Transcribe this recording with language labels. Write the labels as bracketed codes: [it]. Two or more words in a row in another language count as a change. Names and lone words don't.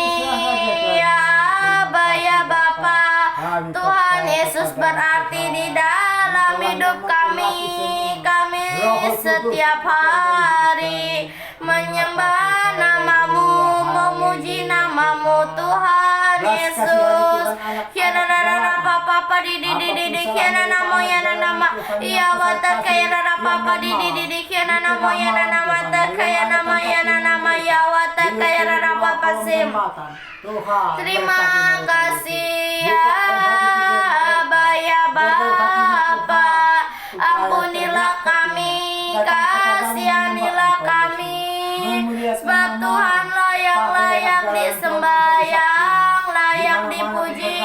[id] Ya Aba ya Bapa, Tuhan Yesus berarti di dalam hidup kami. Kami setiap hari menyembah namamu, memuji namamu Tuhan Yesus. Papa di kiana namo yana nama iya wata kaya papa di kiana namo yana nama ta kaya nama yana nama ya wata kaya papa sim. Terima kasih ya Aba ya Bapa. Ampunilah kami, kasihanilah kami. Sebab Tuhanlah yang layak disembah, layak dipuji.